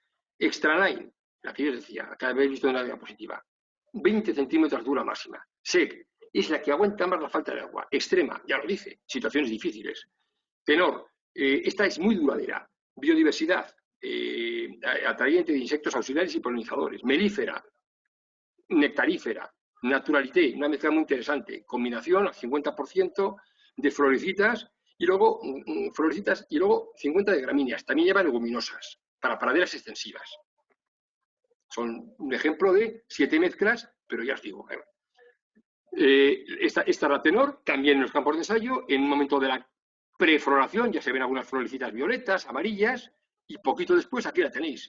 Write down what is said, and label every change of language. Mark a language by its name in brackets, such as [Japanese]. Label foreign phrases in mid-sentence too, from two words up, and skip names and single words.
[Spanish] Extra Line, la que yo decía, acá habéis visto en la diapositiva, 20 centímetros dura máxima. Sec, es la que aguanta más la falta de agua. Extrema, ya lo dice, situaciones difíciles. Tenor, esta es muy duradera. Biodiversidad, atrayente de insectos auxiliares y polinizadores. Melífera, nectarífera. Naturalité, una mezcla muy interesante. Combinación al 50% de florecitas y luego florecitas, y luego 50 de gramíneas. También lleva leguminosas para praderas extensivas. Son un ejemplo de 7 mezclas, pero ya os digo, esta la tenor, también en los campos de ensayo, en un momento de la prefloración ya se ven algunas florecitas violetas, amarillas, y poquito después aquí la tenéis.